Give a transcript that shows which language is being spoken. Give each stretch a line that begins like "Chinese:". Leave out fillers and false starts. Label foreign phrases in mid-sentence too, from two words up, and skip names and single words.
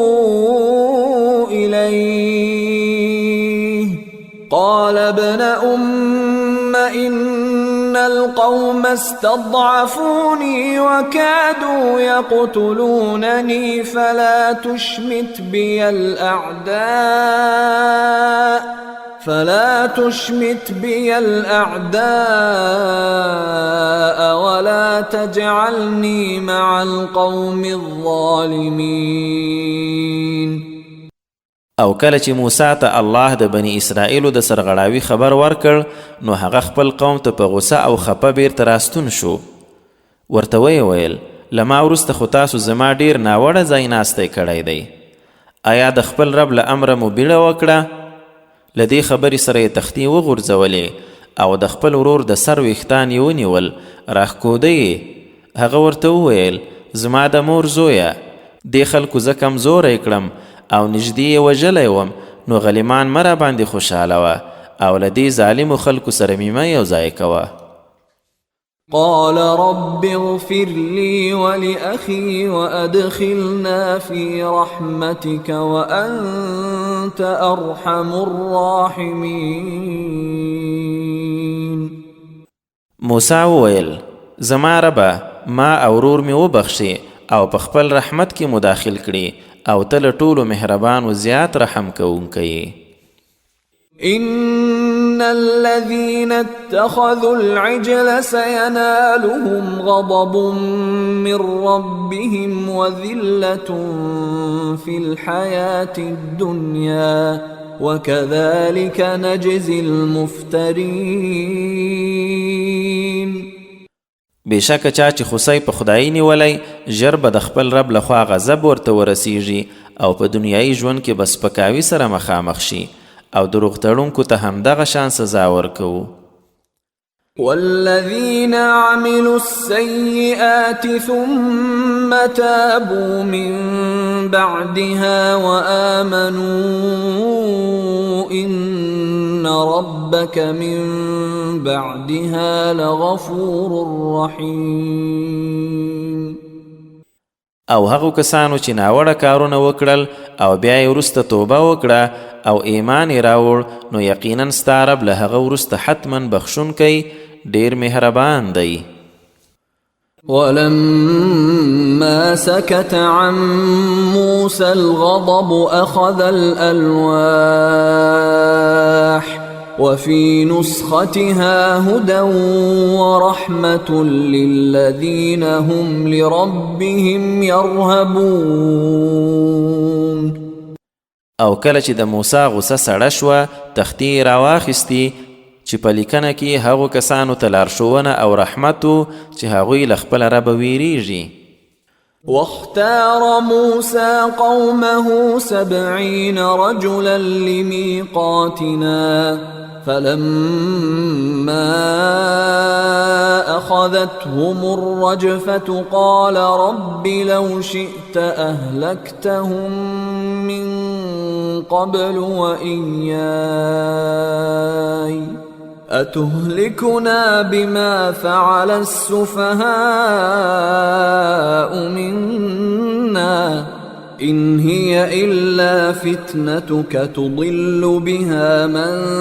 Arabic: إليه قال ابن أم إن القوم استضعفوني وكادوا يقتلونني فلا تشمت بي الأعداء ولا تجعلني مع القوم الظالمين.
Pashto: او کله چې موسی ته الله د بنی اسرائیلو د سرغړاوي خبر ورکړ نو هغه خپل قوم ته په غوسه او خپه بیرته راستون شو. ورته ویل له ما وروسته خو تاسو زما ډیر ناوړه ځای ناستی کړی دی. آیا د خپل رب له امره مو بیړه وکړه؟ له دې خبرې سره یې تختې وغورځولې او د خپل ورور د سر ویښتان یې ونیول راښکوده یې. هغه ورته وویل زما د مور زویه دې خلکو زه کمزوری کړم او نږدې یې وژلی وم نو غلیمان مه را باندې خوشحاله وه او له دې ظالمو خلکو سره مې مه یو ځای کوه.
Arabic: قال رب اغفر لي ولأخي وأدخلنا في رحمتك وأنت أرحم الراحمين.
Pashto: موسی وویل زما ربه ما او ورور مې وبخښې او په خپل رحمت کې مداخل کړي او ته له ټولو مهربان و زیات رحم کوونکی.
Arabic: إن الذين اتخذوا العجل سينالهم غضب من ربهم وذلة في الحياة الدنيا وكذلك نجزي المفترين.
Pashto: بېشکه چا چې خوسی په خدایي نیولی ژر به د خپل رب لخوا غضب ورته ورسیږي او په دنیایي ژوند کې به سپکاوي سره مخامخ شي او دروغ تړونکو ته همدغه شان سزا ورکوو.
Arabic: والذين عملوا السيئات ثم تابوا من بعدها وآمنوا إن ربك من بعدها لغفور رحيم.
Pashto: او هغو کسانو چې ناوړه کارونه وکړل او بیا یې وروسته توبه وکړه او ایمان یې راوړ نو یقینا ستا رب له هغه وروسته حتما بخښونکی ډیر مهربان دی.
Arabic: ولما سكت عن موسى الغضب أخذ الألواح وفي نسختها هدى ورحمة للذين هم لربهم يرهبون.
Pashto: او کله چې د موسی غصه سړه شوه تختې راواخیستې چې په لیکنه کې هغو کسانو ته لارښوونه او رحمت و چې هغوی له خپله ربه ویریږي.
Arabic: واختار موسى قومه 70 رجلا لميقاتنا فلما أخذتهم الرجفة قال رب لو شئت أهلكتهم من قبل وإياي أتهلكنا بما فعل السفهاء منا إن هي إلا فتنتك تضل بها من